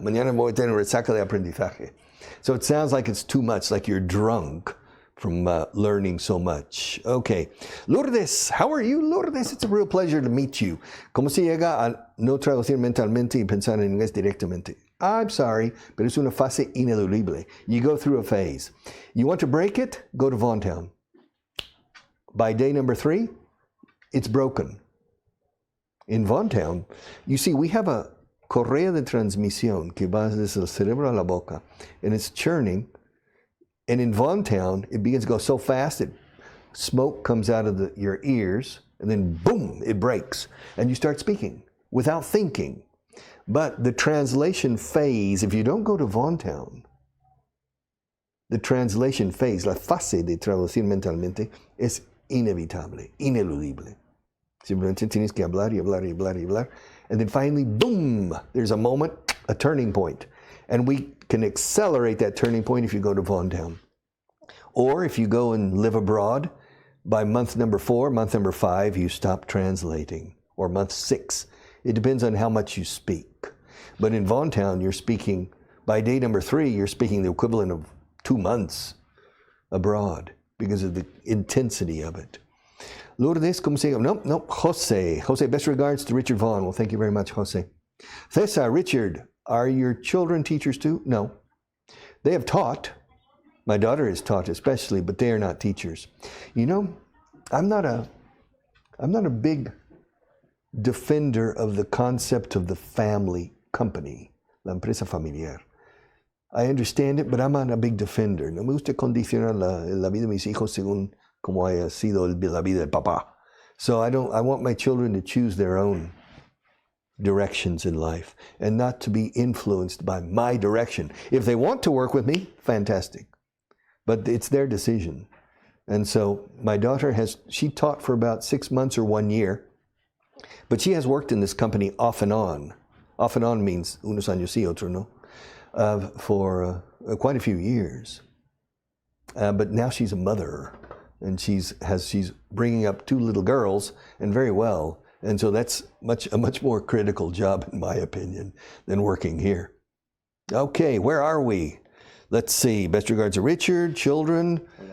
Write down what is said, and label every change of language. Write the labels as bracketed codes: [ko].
[es] Mañana voy a tener resaca de aprendizaje. [en] So it sounds like it's too much, like you're drunk from learning so much. Okay. Lourdes, how are you, Lourdes? It's a real pleasure to meet you. [es] ¿Cómo se llega a no traducir mentalmente y pensar en inglés directamente? [en] I'm sorry, [es] pero es una fase ineludible. [en] You go through a phase. You want to break it? Go to Vaughan Town. By day number 3, it's broken. In Vaughan Town, you see, we have a [es] correa de transmisión que va desde el cerebro a la boca, [en] and it's churning, And in Vaughan town, it begins to go so fast that smoke comes out of your ears, and then boom, it breaks. And you start speaking without thinking. But the translation phase, if you don't go to Vaughan town, the translation phase, [es] la fase de traducir mentalmente, es inevitable, ineludible. Simplemente tienes que hablar y hablar y hablar y hablar. [en] And then finally, boom, there's a moment, a turning point. And we can accelerate that turning point if you go to Vaughan town. Or if you go and live abroad, by month number 4, month number 5, you stop translating. Or month 6. It depends on how much you speak. But in Vaughan town, you're speaking, by day number 3, you're speaking the equivalent of 2 months abroad because of the intensity of it. Lourdes, [es] ¿cómo se llama? [en] No, Jose. Jose, best regards to Richard Vaughan. Well, thank you very much, Jose. Cesar, Richard, are your children teachers too? No. They have taught. My daughter is taught especially, but they are not teachers. You know, I'm not a big defender of the concept of the family company, [es] la empresa familiar. [en] I understand it, but I'm not a big defender. [es] No me gusta condicionar la vida de mis hijos según como haya sido la vida del papá. [en] So I want my children to choose their own directions in life and not to be influenced by my direction. If they want to work with me, fantastic. But it's their decision. And so my daughter she taught for about 6 months or 1 year, but she has worked in this company off and on. Off and on means [es] unos años sí, otro no. [en] For quite a few years. But now she's a mother, and she's bringing up 2 little girls, and very well. And so that's a much more critical job, in my opinion, than working here. Okay, where are we? Let's see. Best regards to Richard, children.